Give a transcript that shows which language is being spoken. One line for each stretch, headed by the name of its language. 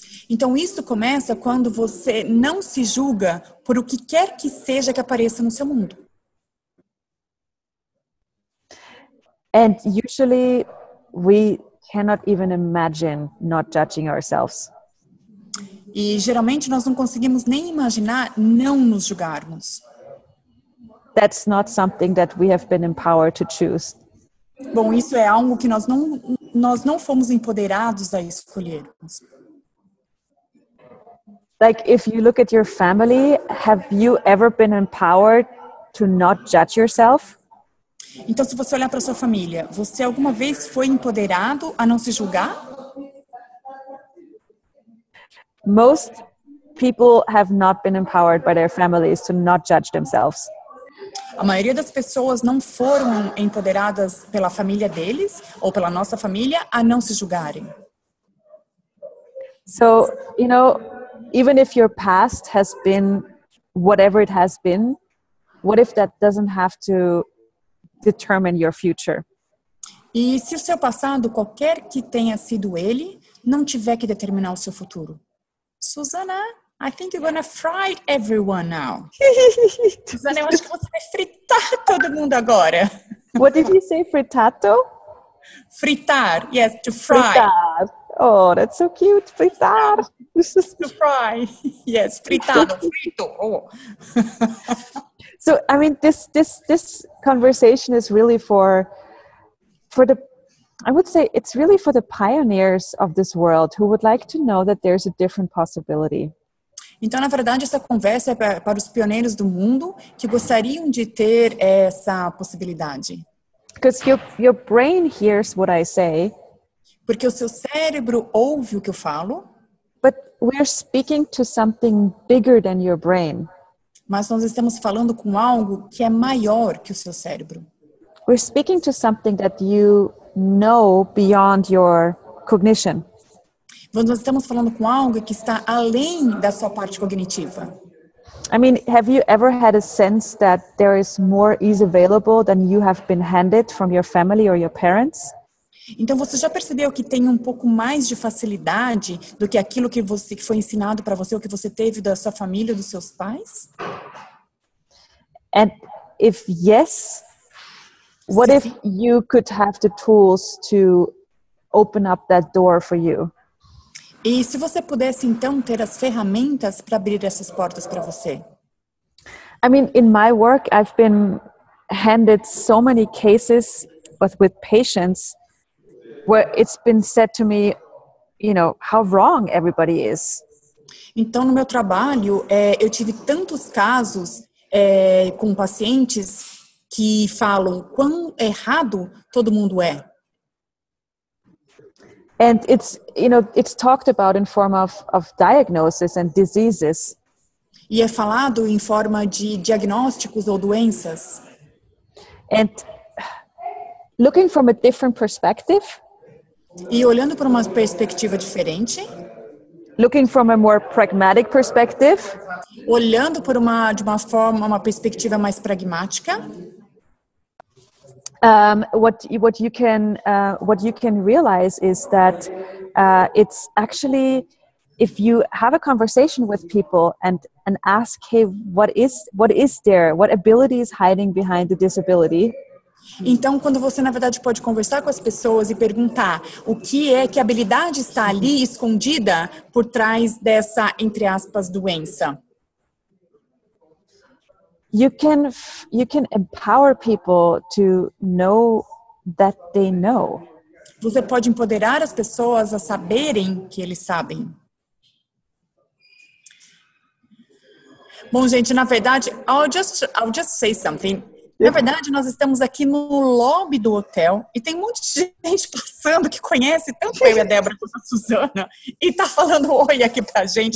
Portuguese: Então isso começa quando você não se julga por o que quer que seja que apareça no seu mundo.
English: And usually we cannot even imagine not judging ourselves.
Portuguese: E geralmente nós não conseguimos nem imaginar não nos julgarmos.
English: That's not something that we have been empowered to choose.
Portuguese: Bom, isso é algo que nós não fomos empoderados a escolhermos.
English: Like if you look at your family, have you ever been empowered to not judge yourself?
Portuguese: Então, se você olhar para sua família, você alguma vez foi empoderado a não se julgar?
English: Most people have not been empowered by their families to not judge themselves.
Portuguese: A maioria das pessoas não foram empoderadas pela família deles ou pela nossa família a não se julgarem.
English: So, even if your past has been whatever it has been, what if that doesn't have to determine your future?
Portuguese: E se o seu passado, qualquer que tenha sido ele, não tiver que determinar o seu futuro?
English: Susanna, I think you're gonna fry everyone now.
Portuguese: Susanna, eu acho que você vai fritar todo mundo agora.
English: What did you say, frittato? Fritar, yes, to fry. Fritar. Oh, that's so cute, fritar. To fry, yes, fritado, frito. Oh. So, I mean, this conversation is really for the, I would say it's really for the pioneers of this world who would like to know that there's a different possibility.
Portuguese: Então, na verdade, essa conversa é para os pioneiros do mundo que gostariam de ter essa possibilidade.
English: Because your brain hears what I say.
Portuguese: Porque o seu cérebro ouve o que eu falo.
English: But we're speaking to something bigger than your brain.
Portuguese: Mas nós estamos falando com algo que é maior que o seu cérebro.
English: We're speaking to something that you know beyond your cognition.
Portuguese: Nós estamos falando com algo que está além da sua parte cognitiva.
English: I mean, have you ever had a sense that there is more ease available than you have been handed from your family or your parents?
Portuguese: Então você já percebeu que tem um pouco mais de facilidade do que aquilo que foi ensinado para você ou que você teve da sua família, dos seus pais?
English: And if yes, What if you could have the tools to open up that door for you?
Portuguese: E se você pudesse, então, ter as ferramentas para abrir essas portas para você?
English: I mean, in my work, I've been handed so many cases, but with patients, where it's been said to me, how wrong everybody is.
Portuguese: Então, no meu trabalho, eu tive tantos casos com pacientes que falam quão errado todo mundo é.
English: And it's talked about in form of diagnosis and diseases.
Portuguese: E é falado em forma de diagnósticos ou doenças.
English: And looking from a different perspective.
Portuguese: E olhando por uma perspectiva diferente.
English: Looking from a more pragmatic perspective.
Portuguese: Olhando por uma perspectiva mais pragmática.
English: What you can realize is that it's actually, if you have a conversation with people and ask, hey, what is there? What ability is hiding behind the disability?
Portuguese: Então, quando você, na verdade, pode conversar com as pessoas e perguntar o que habilidade está ali escondida por trás dessa, entre aspas, doença.
English: You can empower people to know that they know.
Portuguese: Você pode empoderar as pessoas a saberem que eles sabem. Bom, gente, na verdade,
English: I'll just say something.
Portuguese: Na verdade, nós estamos aqui no lobby do hotel e tem um monte de gente passando que conhece tanto eu e a Débora quanto a Susana e tá falando oi aqui pra gente.